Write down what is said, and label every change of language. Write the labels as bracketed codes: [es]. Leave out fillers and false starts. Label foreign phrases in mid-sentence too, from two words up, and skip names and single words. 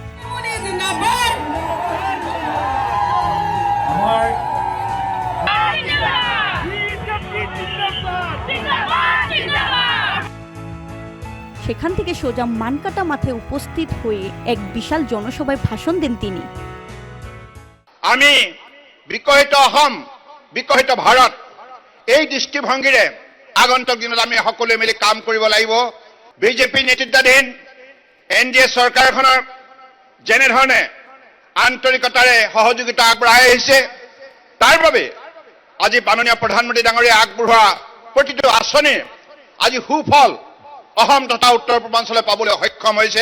[bn] সেখান থেকে সোজা মানকাটা মাঠে উপস্থিত হয়ে এক বিশাল জনসভায় ভাষণ দেন তিনি। [as] আমি বিকশিত অসম, বিকশিত ভাৰত এই দৃষ্টিভংগীৰে আগন্তুক দিনত আমি সকলোৱে মিলি কাম কৰিব লাগিব। বিজেপি নেতৃত্বাধীন NDA চৰকাৰখনৰ যেনেধৰণে আন্তৰিকতাৰে সহযোগিতা আগবঢ়াই আহিছে, তাৰ বাবে আজি মাননীয় প্ৰধানমন্ত্ৰী ডাঙৰীয়া আগবঢ়োৱা প্ৰতিটো আঁচনিৰ আজি সুফল অসম তথা উত্তৰ পূৰ্বাঞ্চলে পাবলৈ সক্ষম হৈছে।